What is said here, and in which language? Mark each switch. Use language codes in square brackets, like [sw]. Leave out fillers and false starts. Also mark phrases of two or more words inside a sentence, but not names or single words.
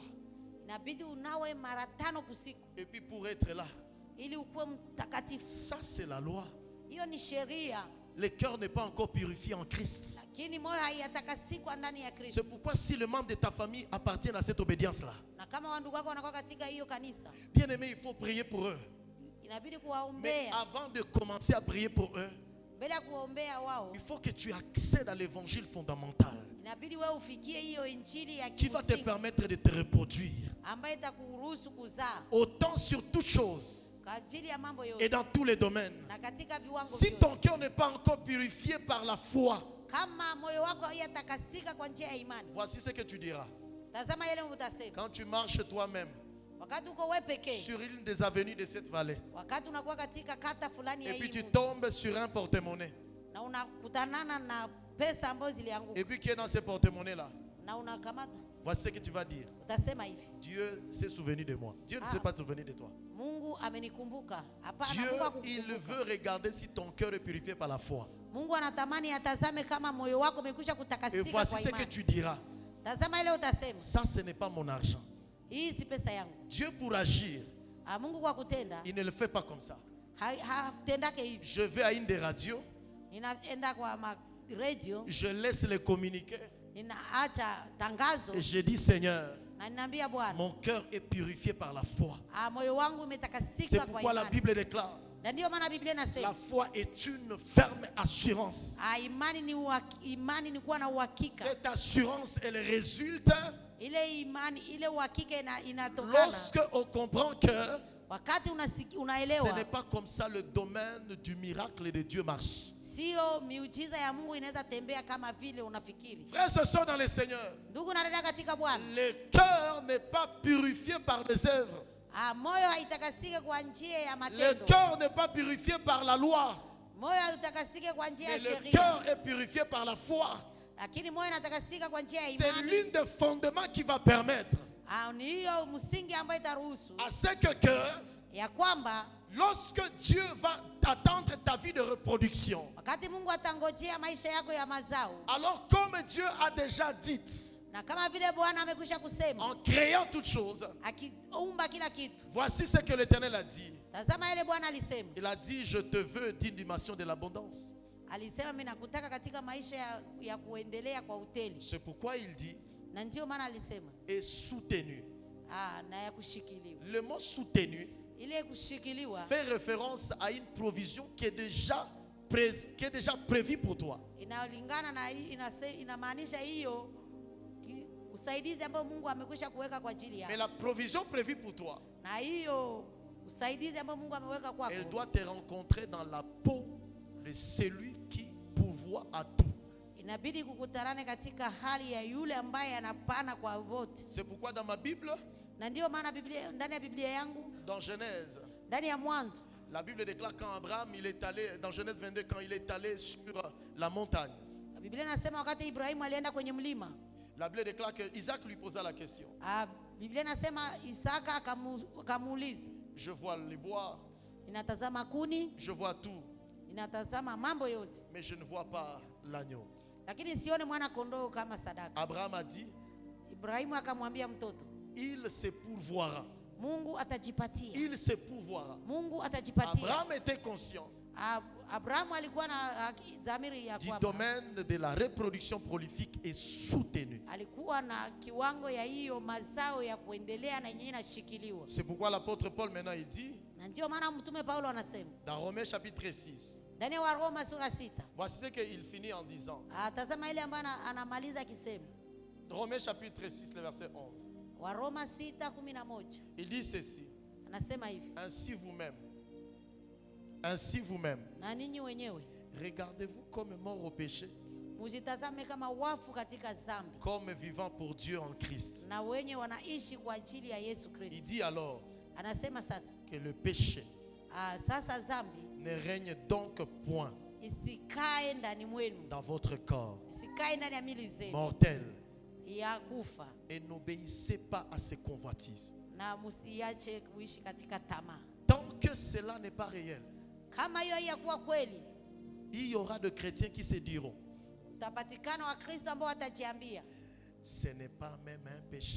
[sw] inabidi unawe mara 5 kusiku [fr] Et puis pour être là, [sw] ili ukuwe mtakatifu. [fr] ça c'est la loi. [sw] Hiyo ni sheria, [fr] Le cœur n'est pas encore purifié en Christ. [sw] lakini moyo haiyatakasikwa ndani ya [fr] C'est [sw] Kristo. [fr] pourquoi si le membre de ta famille appartient à cette obédience-là, [sw] Na kama wandugu wako wanakuwa katika hiyo kanisa, [fr] bien aimé, il faut prier pour eux. [sw] inabidi [fr] Mais [sw] kuwaombea. [fr] avant de commencer à prier pour eux, [sw] Mbele ya kuombea wao, [fr] il faut que tu accèdes à l'évangile fondamental [sw] inabidi wewe ufikie hiyo injili ya [fr] qui va te [sw] kimsingi [fr] permettre de te reproduire. [sw] ambayo itakuruhusu kuzaa [fr] Autant sur toutes choses [sw] kwa ajili ya mambo [fr] et [sw] yote [fr] dans tous les domaines. [sw] na katika viwango [fr] Si [sw] vyote. [fr] ton cœur n'est pas encore purifié par la foi, [sw] Kama moyo wako hauyatakasika kwa njia ya imani, [fr] voici ce que tu diras. [sw] tazama yale utasema. [fr] Quand tu marches toi-même [sw] Wakati uko wewe pekee, [fr] sur une des avenues de cette vallée, [sw] wakati unakuwa katika kata fulani ya [fr] et puis [sw] hii [fr] tu [sw] mji, [fr] tombes sur un porte-monnaie, [sw] na unakutanana na pesa ambazo zilianguka [fr] et puis qui est dans ce porte-monnaie-là, [sw] na unakamata, [fr] voici ce que tu vas dire. [sw] utasema hivi: [fr] Dieu s'est souvenu de moi. Dieu ne s'est pas souvenu de toi. [sw] Mungu amenikumbuka. Hapana, [fr] Dieu, [sw] Mungu [fr] il [sw] hakukukumbuka. [fr] veut regarder si ton cœur est purifié par la foi. [sw] Mungu anatamani atazame kama moyo wako umekwisha [fr] Et [sw] kutakasika [fr] voici [sw] kwa [fr] ce que [sw] imani. [fr] tu diras. [sw] Tazama ile utasema, [fr] Ça, ce n'est pas mon argent. [sw] hii si pesa yangu. [fr] Dieu, pour agir, [sw] Mungu kwa kutenda [fr] il ne le fait pas comme ça. [sw] hatendake hivi. [fr] Je vais à une des radios, [sw] Ninaenda kwa radio, [fr] je laisse les communiquer [sw] ninaacha tangazo [fr] et je dis Seigneur, [sw] na ninaambia Bwana, [fr] mon cœur est purifié par la foi. [sw] moyo wangu [fr] C'est [sw] umetakasika kwa [fr] pourquoi la [sw] imani. [fr] Bible déclare, [sw] Na ndio maana Biblia [fr] la [sw] inasema [fr] foi est une ferme assurance. [sw] imani ni kuwa na uhakika. [fr] Cette assurance, elle résulte [sw] Ile imani, ile uhakika inatokana [fr] lorsque on comprend que [sw] wakati [fr] ce [sw] unaelewa [fr] n'est pas comme ça le domaine du miracle de Dieu marche. [sw] sio miujiza ya Mungu inaweza tembea kama vile unafikiri. [fr] Frères et sœurs dans le Seigneur, [sw] Ndugu na dada katika Bwana, [fr] le cœur n'est pas purifié par les œuvres. [sw] moyo haitakasike kwa njia ya [fr] Le [sw] matendo. [fr] cœur n'est pas purifié par la loi. [sw] Moyo hautakasike kwa njia ya [fr] Mais le [sw] sheria, [fr] cœur est purifié par la foi. [sw] lakini moyo unatakasika kwa njia ya [fr] C'est [sw] imani. [fr] l'une des fondements qui va permettre [sw] Ni hiyo msingi ambayo itaruhusu [fr] à ce que [sw] ya kwamba [fr] lorsque Dieu va attendre ta vie de reproduction, [sw] wakati Mungu atangojea maisha yako ya mazao, [fr] alors comme Dieu a déjà dit, [sw] na kama vile Bwana amekwisha kusema [fr] en créant toutes choses, [sw] akiumba kila kitu, [fr] voici ce que l'Éternel a dit. [sw] tazama ile Bwana alisema. [fr] Il a dit, je te veux d'une dimension de l'abondance. [sw] Alisema mimi nakutaka katika maisha ya kuendelea kwa uteli. [fr] C'est pourquoi il dit, [sw] Na ndio maana alisema [fr] et soutenu. [sw] na ya kushikiliwa. [fr] Le mot soutenu [sw] Ile kushikiliwa [fr] fait référence à une provision qui est déjà prévue pour toi. [sw] inalingana na inamaanisha hiyo usaidizi ambao Mungu amekwisha kuweka kwa ajili yako. [fr] Mais la provision prévue pour toi, [sw] Na hiyo usaidizi ambao Mungu ameweka kwako, [fr] elle doit te rencontrer dans la peau de celui qui pourvoit à tout. [sw] inabidi kukutanane katika hali ya yule ambaye anapana kwa wote. [fr] C'est pourquoi dans ma Bible, [sw] Na ndio maana Biblia, ndani ya Biblia yangu, [fr] dans Genèse, [sw] ndani ya Mwanzo, [fr] la Bible déclare quand Abraham il est allé, dans Genèse 22, quand il est allé sur la montagne, [sw] Biblia inasema wakati Ibrahimu alienda kwenye mlima, [fr] la Bible déclare que Isaac lui posa la question. [sw] Biblia inasema Isaka akamuuliza, [fr] Je vois les bois, [sw] inatazama kuni, [fr] je vois tout, [sw] inatazama mambo yote, [fr] mais je ne vois pas l'agneau. [sw] lakini sione mwana kondoo kama sadaka. [fr] Abraham a dit, [sw] Ibrahimu akamwambia mtoto, [fr] il se pourvoira. [sw] Mungu atajipatia. [fr] Il se pourvoira. [sw] Mungu atajipatia. [fr] Abraham était conscient [sw] Abrahamu alikuwa na dhamiri ya [fr] du [sw] kwamba [fr] domaine de la reproduction prolifique et soutenue. [sw] alikuwa na kiwango ya hiyo mazao ya kuendelea na yenyewe inashikiliwa. [fr] C'est pourquoi l'apôtre Paul maintenant il dit, [sw] Na ndio maana mtume Paulo anasema [fr] dans Romains chapitre 6, [sw] ndani ya Waroma sura 6, [fr] voici ce qu'il finit en disant. [sw] tazama ile ambayo anamaliza akisema, [fr] Romains chapitre 6, le verset 11. [sw] Waroma 6:11, [fr] Il dit ceci, [sw] anasema hivi, [fr] ainsi vous-même, [sw] na ninyi wenyewe [fr] regardez-vous comme mort au péché, [sw] mujitazame kama wafu katika dhambi, [fr] comme vivant pour Dieu en Christ. [sw] na wenye wanaishi kwa ajili ya Yesu [fr] Il [sw] Kristo. [fr] dit alors [sw] Anasema sasa, [fr] que le péché [sw] sasa dhambi [fr] ne règne donc point [sw] isikae ndani mwenu, [fr] dans votre corps [sw] isikae ndani ya mili zenu [fr] mortel, [sw] ya kufa, [fr] et n'obéissez pas à ses convoitises. [sw] na msiache kuishi katika tamaa. [fr] Tant que cela n'est pas réel, [sw] Kama hiyo haiyakuwa kweli, [fr] il y aura de chrétiens qui se diront, [sw] utapatikana wa Kristo ambao watajiambia [fr] ce n'est pas même un péché.